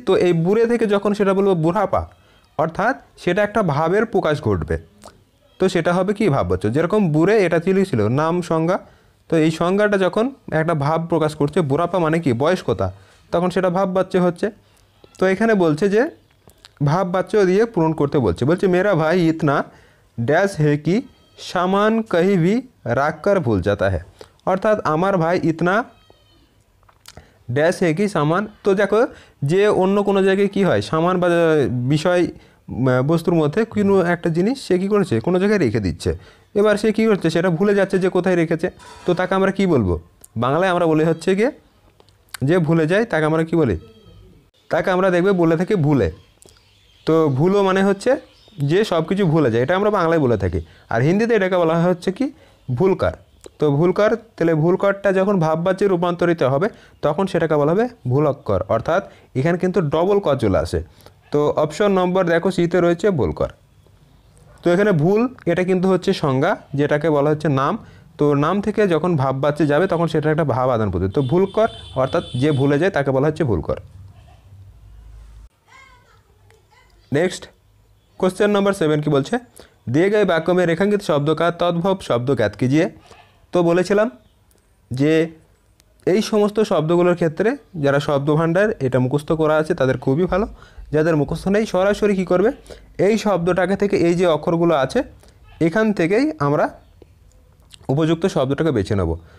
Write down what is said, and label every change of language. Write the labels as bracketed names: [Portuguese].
[Bangla] তো এই বুড়ে থেকে যখন সেটা বলবো বুড়াপা অর্থাৎ সেটা একটা ভাবের প্রকাশ ঘটবে, তো সেটা হবে কি ভাববাচক। যেরকম বুড়ে এটা ছিল নাম সংজ্ঞা, তো এই সংজ্ঞাটা যখন একটা ভাব প্রকাশ করছে বুড়াপা মানে কি বয়স্কতা, তখন সেটা ভাববাচ্য হচ্ছে। তো এখানে বলছে যে ভাববাচ্য দিয়ে পূরণ করতে বলছে। [Hindi] বলছে मेरा भाई इतना डैश है कि सामान कहीं भी रख कर भूल जाता है, [Bangla] অর্থাৎ আমার ভাই ইতনা ড্যাশ হে কি সামান। তো দেখো যে অন্য কোনো জায়গায় কি হয় সামান বা বিষয় বস্তুর মধ্যে কোনো একটা জিনিস সে কী করেছে কোনো জায়গায় রেখে দিচ্ছে, এবার সে কী করছে সেটা ভুলে যাচ্ছে যে কোথায় রেখেছে। তো তাকে আমরা কি বলবো বাংলায় আমরা বলে হচ্ছে গিয়ে যে ভুলে যায় তাকে আমরা কি বলি, তাকে আমরা দেখবে বলে থাকি ভুলে। তো ভুলো মানে হচ্ছে যে সব কিছু ভুলে যায়, এটা আমরা বাংলায় বলে থাকি। আর হিন্দিতে এটাকে বলা হয় হচ্ছে কি ভুলকার। তো ভুলকার, তাহলে ভুলকারটা যখন ভাববাচ্যে রূপান্তরিত হবে তখন সেটাকে বলা হবে ভুলক্কর, অর্থাৎ এখানে কিন্তু ডবল ক চলে আসে। তো অপশন নম্বর দেখো সিতে রয়েছে ভুলকর। তো এখানে ভুল এটা কিন্তু হচ্ছে সংজ্ঞা যেটাকে বলা হচ্ছে নাম। তো নাম থেকে যখন ভাববাচ্যে যাবে তখন সেটা একটা ভাব আদান প্রদান। তো ভুলকর অর্থাৎ যে ভুলে যায় তাকে বলা হচ্ছে ভুলকর। [Hindi] नेक्स्ट क्वेश्चन नंबर 7 की बोलছে दिए गए वाक्य में रेखांकित शब्द का तद्भव शब्द ज्ञात कीजिए। [Bangla] তো বলেছিলাম যে এই সমস্ত শব্দগুলোর ক্ষেত্রে যারা শব্দভাণ্ডার এটা মুখস্থ করা আছে তাদের খুবই ভালো, যাদের মুখস্থ নেই সরাসরি কী করবে এই শব্দটাকে থেকে এই যে অক্ষরগুলো আছে এখান থেকেই আমরা উপযুক্ত শব্দটাকে বেছে নেব।